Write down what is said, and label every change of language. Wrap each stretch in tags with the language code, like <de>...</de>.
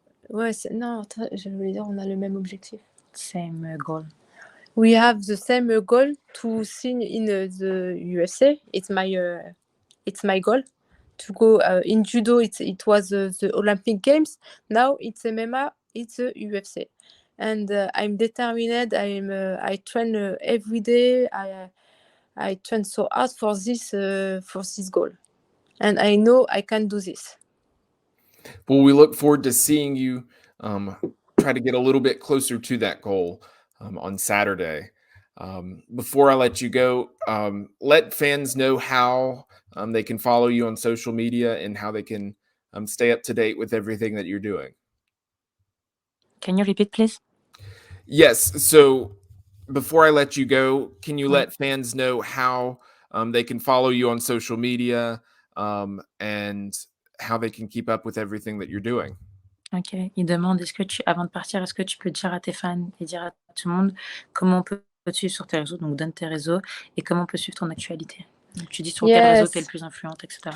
<fr>Ouais, non, je voulais dire, on a le même objectif.</fr> <en>Same goal. We have the same goal to sing in the USA. It's my goal to go in judo. It was the Olympic Games. Now it's MMA. It's the UFC, and I'm determined. I train every day. I train so hard for this goal, and I know I can do this. Well, we look forward to seeing you try to get a little bit closer to that goal on Saturday. Before I let you go, let fans know how they can follow you on social media and how they can stay up to date with everything that you're doing. Can you repeat, please? Yes. So before I let you go, can you let fans know how they can follow you on social media and how they can keep up with everything that you're doing? Ok.</en> <fr>Il demande, avant de partir, est-ce que tu peux dire à tes fans et dire à tout le monde comment on peut te suivre sur tes réseaux, donc donne tes réseaux, et comment on peut suivre ton actualité. Donc, tu dis sur quel réseau tu es le plus influente, etc.</fr>